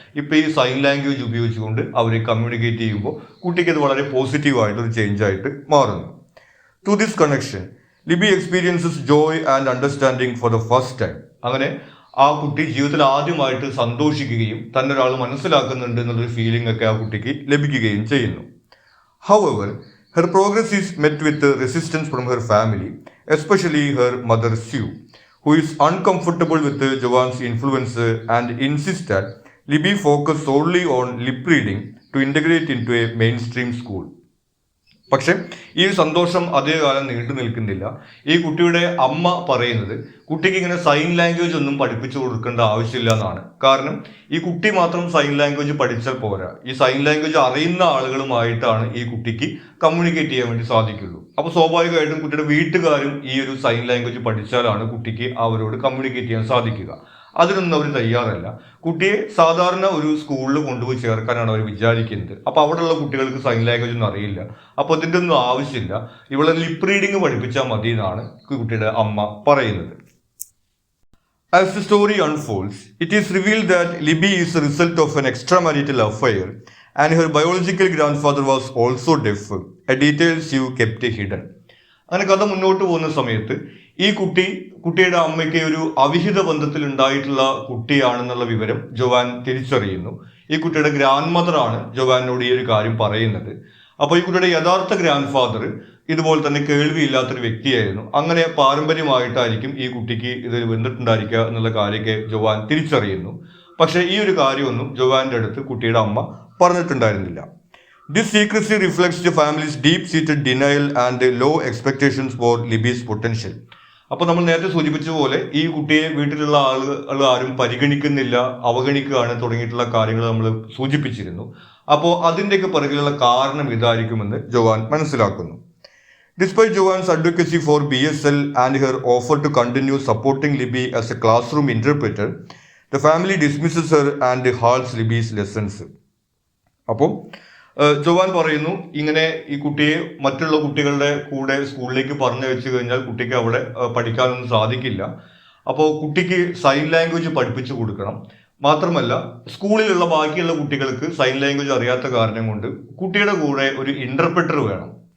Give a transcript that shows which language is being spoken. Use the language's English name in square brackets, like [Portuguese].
[Malayalam] ഇപ്പം ഈ sign language ഉപയോഗിച്ചുകൊണ്ട് അവർ കമ്മ്യൂണിക്കേറ്റ് ചെയ്യുമ്പോൾ കുട്ടിക്ക് ഇത് വളരെ പോസിറ്റീവായിട്ടൊരു ചേഞ്ച് ആയിട്ട് മാറുന്നു. [English] To this connection Libby experiences joy and understanding for the first time. [Malayalam] അങ്ങനെ ആ കുട്ടി ജീവിതത്തിൽ ആദ്യമായിട്ട് സന്തോഷിക്കുകയും തന്നെ ഒരാൾ മനസ്സിലാക്കുന്നുണ്ട് എന്നുള്ളൊരു ഫീലിംഗ് ഒക്കെ ആ കുട്ടിക്ക് ലഭിക്കുകയും ചെയ്യുന്നു. [English] However, her progress is met with resistance from her family, especially her mother Sue, who is uncomfortable with Joan's influence and insists that Libby focus solely on lip reading to integrate into a mainstream school. [Malayalam] പക്ഷെ ഈ സന്തോഷം അധികകാലം നീണ്ടു നിൽക്കുന്നില്ല. ഈ കുട്ടിയുടെ അമ്മ പറയുന്നത് കുട്ടിക്ക് ഇങ്ങനെ സൈൻ ലാംഗ്വേജ് ഒന്നും പഠിപ്പിച്ചു കൊടുക്കേണ്ട ആവശ്യമില്ല എന്നാണ്. കാരണം ഈ കുട്ടി മാത്രം സൈൻ ലാംഗ്വേജ് പഠിച്ചാൽ പോരാ, ഈ സൈൻ ലാംഗ്വേജ് അറിയുന്ന ആളുകളുമായിട്ടാണ് ഈ കുട്ടിക്ക് കമ്മ്യൂണിക്കേറ്റ് ചെയ്യാൻ വേണ്ടി സാധിക്കുള്ളൂ. അപ്പോൾ സ്വാഭാവികമായിട്ടും കുട്ടിയുടെ വീട്ടുകാരും ഈ ഒരു സൈൻ ലാംഗ്വേജ് പഠിച്ചാലാണ് കുട്ടിക്ക് അവരോട് കമ്മ്യൂണിക്കേറ്റ് ചെയ്യാൻ സാധിക്കുക. അതിനൊന്നും അവർ തയ്യാറല്ല. കുട്ടിയെ സാധാരണ ഒരു സ്കൂളിൽ കൊണ്ടുപോയി ചേർക്കാനാണ് അവർ വിചാരിക്കുന്നത്. അപ്പോൾ അവിടെയുള്ള കുട്ടികൾക്ക് സൈൻ ലാംഗ്വേജ് ഒന്നും അറിയില്ല. അപ്പോൾ അതിൻ്റെ ഒന്നും ആവശ്യമില്ല, ഇവളെ ലിപ്പ് റീഡിങ് പഠിപ്പിച്ചാൽ മതി എന്നാണ് കുട്ടിയുടെ അമ്മ പറയുന്നത്. [English] As the story unfolds, it is revealed that Libby is a result of an extramarital affair and her biological grandfather was also deaf, a detail Sue kept hidden. [Malayalam] അങ്ങനെ കഥ മുന്നോട്ട് പോകുന്ന സമയത്ത് ഈ കുട്ടിയുടെ അമ്മയ്ക്ക് ഒരു അവിഹിത ബന്ധത്തിൽ ഉണ്ടായിട്ടുള്ള കുട്ടിയാണെന്നുള്ള വിവരം ജോവാൻ തിരിച്ചറിയുന്നു. ഈ കുട്ടിയുടെ ഗ്രാൻഡ് മദറാണ് ജോവാനോട് ഈ ഒരു കാര്യം പറയുന്നത്. അപ്പോൾ ഈ കുട്ടിയുടെ യഥാർത്ഥ ഗ്രാൻഡ് ഫാദർ ഇതുപോലെ തന്നെ കേൾവിയില്ലാത്തൊരു വ്യക്തിയായിരുന്നു. അങ്ങനെ പാരമ്പര്യമായിട്ടായിരിക്കും ഈ കുട്ടിക്ക് ഇത് വന്നിട്ടുണ്ടായിരിക്കുക എന്നുള്ള കാര്യമൊക്കെ ജോവാൻ തിരിച്ചറിയുന്നു. പക്ഷേ ഈ ഒരു കാര്യമൊന്നും ജോവാന്റെ അടുത്ത് കുട്ടിയുടെ അമ്മ പറഞ്ഞിട്ടുണ്ടായിരുന്നില്ല. [English] This secrecy reflects the family's deep seated denial and low expectations for Libby's potential. [Malayalam] അപ്പോൾ നമ്മൾ നേരത്തെ സൂചിപ്പിച്ച പോലെ ഈ കുട്ടിയെ വീട്ടിലുള്ള ആളുകൾ ആരും പരിഗണിക്കുന്നില്ല, അവഗണിക്കുകയാണ് തുടങ്ങിയിട്ടുള്ള കാര്യങ്ങൾ നമ്മൾ സൂചിപ്പിച്ചിരുന്നു. അപ്പോൾ അതിൻ്റെയൊക്കെ പിറകിലുള്ള കാരണം ഇതായിരിക്കുമെന്ന് ജോവാൻ മനസ്സിലാക്കുന്നു. [English] Despite Joanne's advocacy for BSL and her offer to continue supporting Libby as a classroom interpreter, the family dismisses her and halts Libby's lessons. [Malayalam] അപ്പോൾ ജോവാൻ പറയുന്നു, ഇങ്ങനെ ഈ കുട്ടിയെ മറ്റുള്ള കുട്ടികളുടെ കൂടെ സ്കൂളിലേക്ക് പറഞ്ഞു വെച്ച് കഴിഞ്ഞാൽ കുട്ടിക്ക് അവിടെ പഠിക്കാനൊന്നും സാധിക്കില്ല. അപ്പോൾ കുട്ടിക്ക് സൈൻ ലാംഗ്വേജ് പഠിപ്പിച്ചു കൊടുക്കണം. മാത്രമല്ല സ്കൂളിലുള്ള ബാക്കിയുള്ള കുട്ടികൾക്ക് സൈൻ ലാംഗ്വേജ് അറിയാത്ത കാരണം കൊണ്ട് കുട്ടിയുടെ കൂടെ ഒരു ഇന്റർപ്രറ്റർ വേണം.